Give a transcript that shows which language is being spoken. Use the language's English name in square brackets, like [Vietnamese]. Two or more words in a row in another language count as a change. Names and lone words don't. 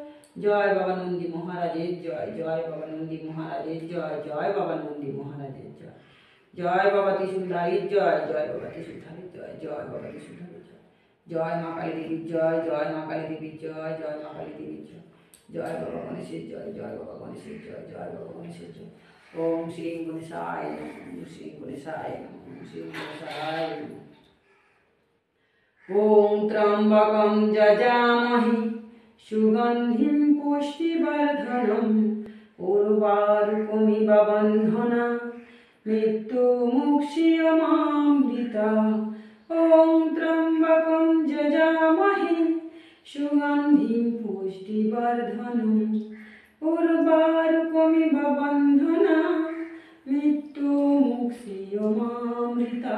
[Bangla] জয় বাবা নন্দী মহারাজের জয়, জয় বাবা নন্দী মহারাজের জয়, জয় বাবা নন্দী মহারাজের জয়, জয় বাবা ত্রিশূলধারীর জয়, জয় বাবা ত্রিশূলধারীর জয়, জয় বাবা ত্রিশূলধারীর জয়, জয় মা কালী দেবীর জয়, জয় মা কালী দেবীর জয়, জয় মা কালী দেবীর জয়, জয় বাবা গণেশের জয়, জয় বাবা গণেশের জয়, জয় বাবা গণেশের জয়। [Sanskrit] ওম শ্রী গণেশায় নমঃ, ওম শ্রী গণেশায় নমঃ, ওম শ্রী গণেশায় নমঃ। ওম ত্র্যম্বকং যজামহে সুগন্ধিং পুষ্টিবর্ধনং উর্বারুকমিব বন্ধনা মৃত্যুমুক্ষীয়মামৃতা। ওম ত্র্যম্বকং যজামহে সুগন্ধিং পুষ্টিবর্ধনং উর্বারুকমিব বন্ধনা মৃত্যুমুক্ষীয়মামৃতা।